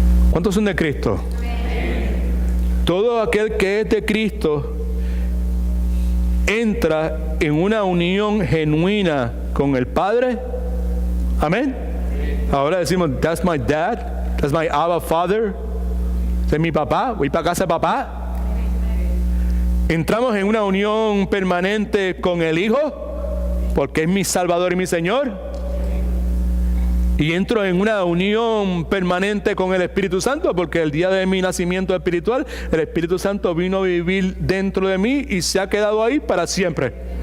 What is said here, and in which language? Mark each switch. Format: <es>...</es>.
<es>¿Cuántos son de Cristo? Todo aquel que es de Cristo entra en una unión genuina con el Padre. Amén. Ahora decimos,</es> <en>that's my dad, that's my Abba Father.</en> <es>Ese es mi papá, voy para casa de papá. Entramos en una unión permanente con el Hijo, porque es mi Salvador y mi Señor. y entro en una unión permanente con el Espíritu Santo, porque el día de mi nacimiento espiritual, el Espíritu Santo vino a vivir dentro de mí y se ha quedado ahí para siempre.</es>